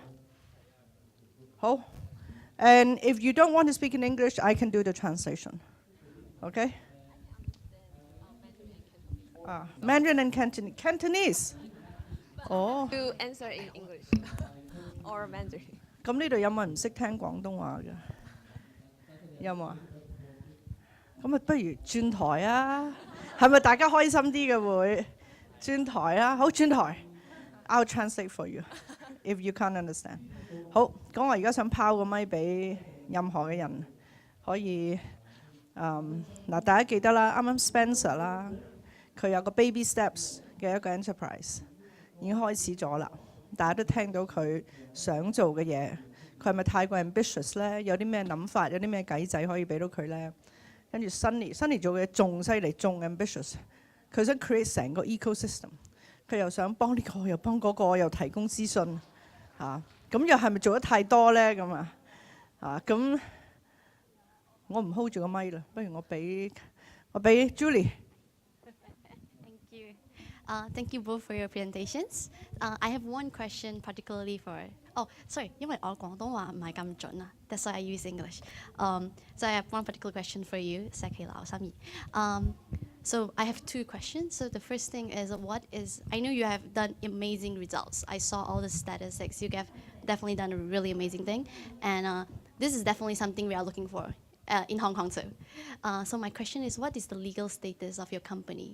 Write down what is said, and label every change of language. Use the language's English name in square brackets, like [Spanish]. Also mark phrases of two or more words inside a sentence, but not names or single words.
[English] Oh. And if you don't want to speak in English, I can do the translation. Okay? Mandarin and Cantonese. Oh. To answer in English or Mandarin. [Cantonese] 咁呢度有冇人唔識聽廣東話嘅？有冇啊？咁啊，不如轉台啊？係咪大家開心啲嘅會？轉台啊，好轉台。 [English] I'll translate for you if you can't understand. [Cantonese] 好，咁我而家想拋個咪俾任何嘅人，可以嗱，大家記得啦，啱啱 Spencer 啦，佢有個 [English] baby steps [Cantonese] 嘅一個 enterprise 已經開始咗啦，大家都聽到佢想做嘅嘢，佢係咪太過 ambitious 咧？有啲咩諗法，有啲咩計仔可以俾到佢咧？跟住 Sunny 做嘅嘢仲犀利，仲 ambitious， 佢想 create 成個 ecosystem， 佢又想幫呢個，又幫嗰個，又提供資訊嚇。咁又係咪做得太多咧？咁咁我唔 hold 住個咪啦，不如我俾 Julie。 [English] Thank you. Thank you both for your presentations. I have one question particularly for. Oh, sorry， [Cantonese] 因為我廣東話唔係咁準啊 ， [English] that's why I use English. So I have one particular question for you, 石岐撈心怡。 So I have two questions. So the first thing is, I know you have done amazing results. I saw all the statistics. You have definitely done a really amazing thing. And this is definitely something we are looking for in Hong Kong too. So my question is, what is the legal status of your company?